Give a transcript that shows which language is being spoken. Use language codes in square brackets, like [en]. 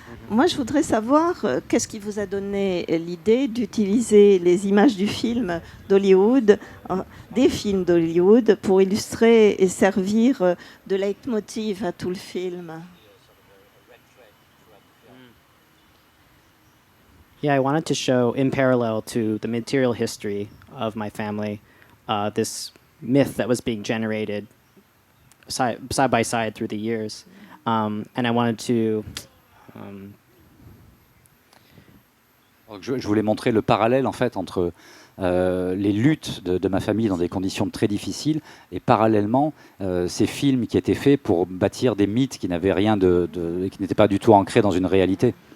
[fr] Moi, je voudrais savoir qu'est-ce qui vous a donné l'idée d'utiliser les images du film d'Hollywood, des films d'Hollywood, pour illustrer et servir de leitmotiv à tout le film. [en] Yeah, I wanted to show, in parallel to the material history of my family, this myth that was being generated side by side through the years. And I wanted to... [fr] Donc je voulais montrer le parallèle en fait entre les luttes de ma famille dans des conditions très difficiles et parallèlement ces films qui étaient faits pour bâtir des mythes qui n'avaient rien qui n'étaient pas du tout ancrés dans une réalité.